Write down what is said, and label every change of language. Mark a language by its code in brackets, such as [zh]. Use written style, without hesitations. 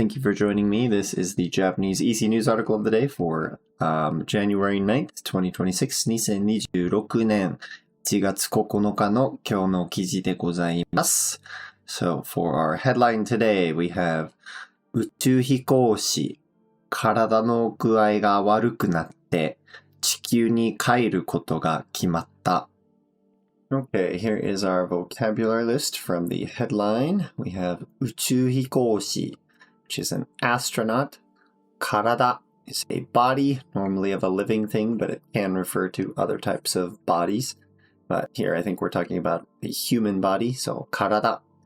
[en] Thank you for joining me. This is the Japanese Easy News article of the day for January 9th, 2026, [ja] 2026年1月9日の今日の記事でございます。 [en] So for our headline today, we have [ja] 宇宙飛行士、体の具合が悪くなって地球に帰ることが決まった。 [en] Okay, here is our vocabulary list from the headline. We have 宇宙飛行士, which is an astronaut. 体 is a body, normally of a living thing, but it can refer to other types of bodies. But here I think we're talking about the human body, so 体.